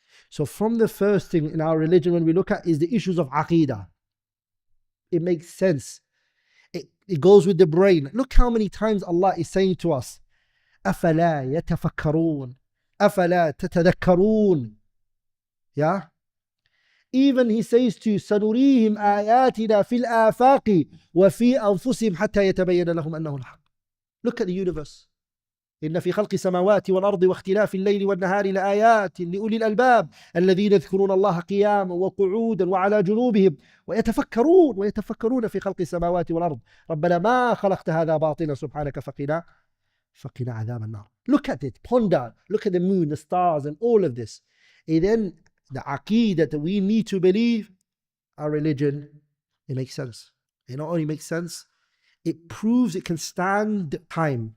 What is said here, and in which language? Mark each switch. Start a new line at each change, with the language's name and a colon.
English: So from the first thing in our religion when we look at is the issues of Aqeedah. It makes sense. It goes with the brain. Look how many times Allah is saying to us,
Arabic: أَفَلَا يَتَفَكَّرُونَ أَفَلَا تَتَذَكَّرُونَ.
English: Yeah? Even he says to
Arabic: سَنُرِيهِمْ آيَاتِنَا فِي الْآفَاقِ وَفِي أَنفُسِهِمْ حَتَّى يَتَبَيَّنَ لَهُمْ أَنَّهُ الْحَقُّ.
English: Look at the universe.
Arabic: إن في خلق السماوات والأرض واختلاف الليل والنهار لآيات لأولي الألباب الذين يذكرون الله قياما وقعودا وعلى جنوبهم ويتفكرون في خلق السماوات والأرض ربنا ما خلقت هذا باطلا سبحانك فقنا عذاب النار.
English: Look at it, ponder, look at the moon, the stars and all of this. And then the Aqeedah that we need to believe, our religion, it makes sense. It not only makes sense, it proves it can stand time.